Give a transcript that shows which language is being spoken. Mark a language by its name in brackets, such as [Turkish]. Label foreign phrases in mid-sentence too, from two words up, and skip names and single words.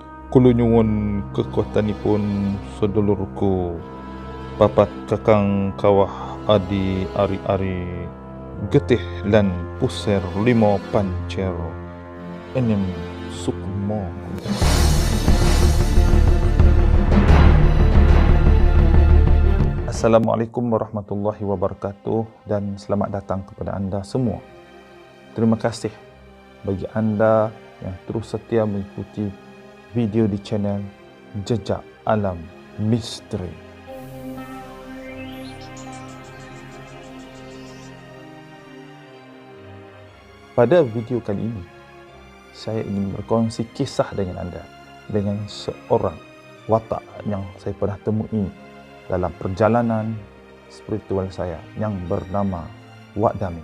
[Javanese] Kula nyuwun kekuatanipun sedulurku papat kakang kawah adi ari-ari getih lan puser lima pancer enem sukmo. [Arabic] السلام عليكم ورحمة الله وبركاته [Malay] dan selamat datang kepada anda semua. Terima kasih bagi anda yang terus setia mengikuti video di channel Jejak Alam Misteri. Pada video kali ini, saya ingin berkongsi kisah dengan anda dengan seorang watak yang saya pernah temui dalam perjalanan spiritual saya yang bernama Wak Damin.